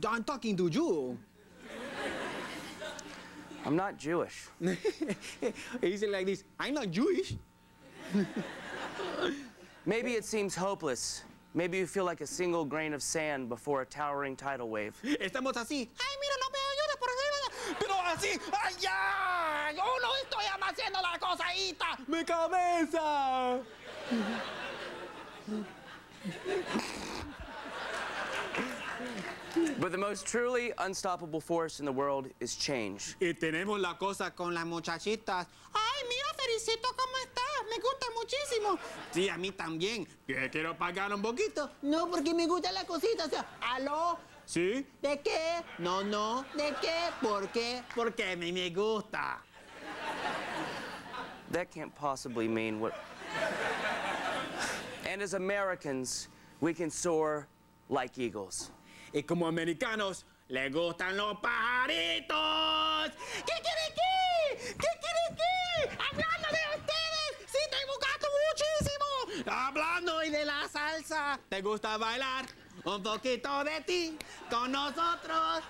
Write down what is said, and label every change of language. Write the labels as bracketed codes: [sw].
[en] I'm talking to you. I'm not Jewish. He said like this, I'm not Jewish. Maybe it seems hopeless. Maybe you feel like a single grain of sand before a towering tidal wave. [es] Estamos así. Ay, mira, no me ayudes por arriba. Pero así, ay, ya. [en] Oh, [es] no estoy haciendo la cosadita. Mi cabeza. [en] But the most truly unstoppable force in the world is change. [es] Y tenemos la cosa con las muchachitas. Ay, mira, Ferecito, ¿cómo estás? Me gusta muchísimo. Sí, a mí también. ¿Que quiero pagar un poquito? No, porque me gusta la cosita. O sea, ¿aló? ¿Sí? ¿De qué? No, no. ¿De qué? ¿Por qué? Porque a mí me gusta. [en] That can't possibly mean what... And as Americans, we can soar like eagles. [es] Y como americanos, les gustan los pajaritos. ¿Qué quiere qué? ¿Qué quiere qué? Hablando de ustedes, sí, estoy buscando muchísimo. Hablando y de la salsa, ¿te gusta bailar? Un poquito de ti con nosotros.